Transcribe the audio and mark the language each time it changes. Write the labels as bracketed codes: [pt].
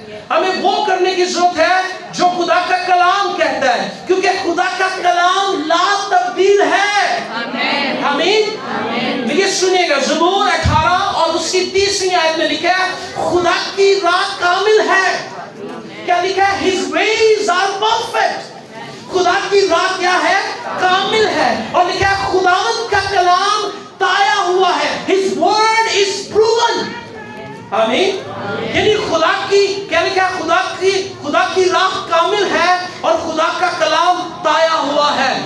[ur] ہمیں وہ کرنے کی ضرورت ہے جو خدا کا کلام کہتا ہے, کیونکہ خدا کا کلام لا تبدیل ہے. آمین. یہ سنیے گا, زبور 18 اور اس کی 30ویں آیت میں لکھا ہے خدا کی راہ کامل ہے. کیا لکھا ہے؟ [en] His ways are perfect. [ur] خدا کی راہ کیا ہے؟ کامل ہے. اور لکھا ہے خداوند کا کلام تایا ہوا ہے. [en] His word is proven. آمین. [ur] یعنی خدا کی کیا لکھا ہے؟ خدا کی راہ کامل ہے اور خدا کا کلام تایا ہوا ہے.